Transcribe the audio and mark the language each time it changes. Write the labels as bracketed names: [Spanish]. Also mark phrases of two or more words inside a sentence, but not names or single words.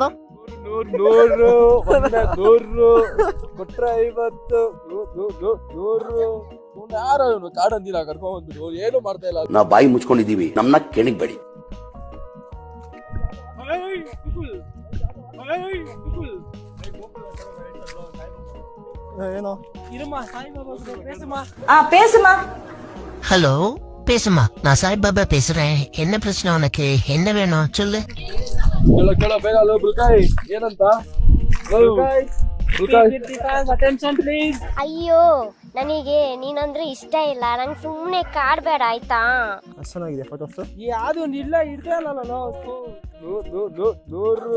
[Kannada] 100 ಕೊಟ್ರೆ 50, 100. ಯಾರು ಕಾಡಂದಿಲ್ಲ ಕರ್ಕೊಂಡ್ ಬಂದ್ಬಿಟ್ಟು ಏನು ಮಾಡ್ತಾ ಇಲ್ಲ. ನಾವು ಬಾಯಿ ಮುಚ್ಕೊಂಡಿದೀವಿ, ನಮ್ನ ಕೆಣಿಗ್ಬೇಡಿ. ಏನೋ [Tamil] ஹலோ, பேசுமா. நான் சாய்பாபா பேசுறேன். என்ன பிரச்சனை உனக்கு? என்ன வேணும் சொல்லு. [Kannada] ಕೇಳೋ ಬೇಗ. ಬುಲ್ಕಾಯ್ ಏನಂತ? ಅಯ್ಯೋ, ನನಗೆ ನೀನಂದ್ರೆ ಇಷ್ಟ ಇಲ್ಲ. ನಂಗೆ ಸುಮ್ಮನೆ ಕಾಡ್ಬೇಡ ಆಯ್ತಾ? ಅಷ್ಟು ಚೆನ್ನಾಗಿದೆ ಫೋಟೋಸ್. ಯಾವ್ದು ಒಂದು ಇಲ್ಲ ಇಡ್ತಾ ಇಲ್ಲ. 100